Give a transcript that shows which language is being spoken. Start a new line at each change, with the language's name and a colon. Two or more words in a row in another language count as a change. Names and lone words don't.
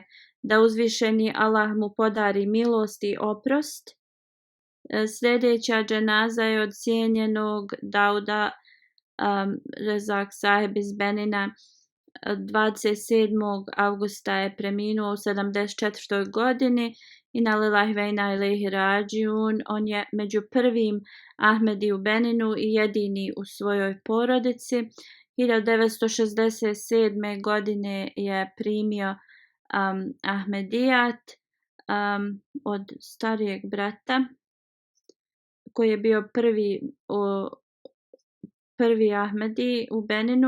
Bosnian: Da uzvišeni Allah mu podari milost i oprost. Sljedeća dženaza je od cijenjenog Dauda Rezak sahib iz Benina. 27. avgusta je preminuo u 74. godini.
Arabic: إنا لله وإنا إليه راجعون.
Bosnian: On je među prvim Ahmedi u Beninu i jedini u svojoj porodici. 1967. godine je primio Ahmedijat od starijeg brata koji je bio prvi Ahmedi u Beninu.